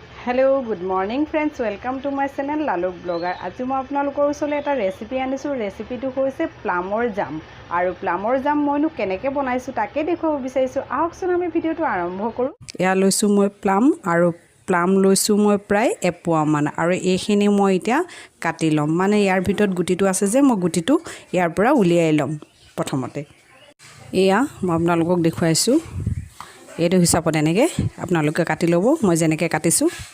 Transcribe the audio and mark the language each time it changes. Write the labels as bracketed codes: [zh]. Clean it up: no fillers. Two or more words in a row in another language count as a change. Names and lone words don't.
[en] Hello good morning friends welcome to my channel [as] लालुक ब्लॉगर [hi] आज मैं [as] आपनालोকৰ ওচৰলৈ এটা ৰেচিপি আনিছো ৰেচিপিটো হৈছে প্লামৰ জাম আৰু প্লামৰ জাম মইনো কেনেকৈ বনাইছো তাকে দেখুৱাব বিচাৰিছো আহকচোন আমি ভিডিওটো আৰম্ভ কৰো ইয়া লৈছো মই প্লাম আৰু প্লাম লৈছো মই প্ৰায় এপোৱা মান আৰু এইখিনি মই এতিয়া কাটি লম মানে ইয়াৰ ভিতৰত গুটিটো আছে যে মই গুটিটো ইয়াৰ পৰা উলিয়াই লম প্ৰথমতে এয়া মই আপোনালোকক দেখুৱাইছো এইটো হিচাপত এনেকে আপোনালোকে কাটি লব মই যেনেকৈ কাটিছো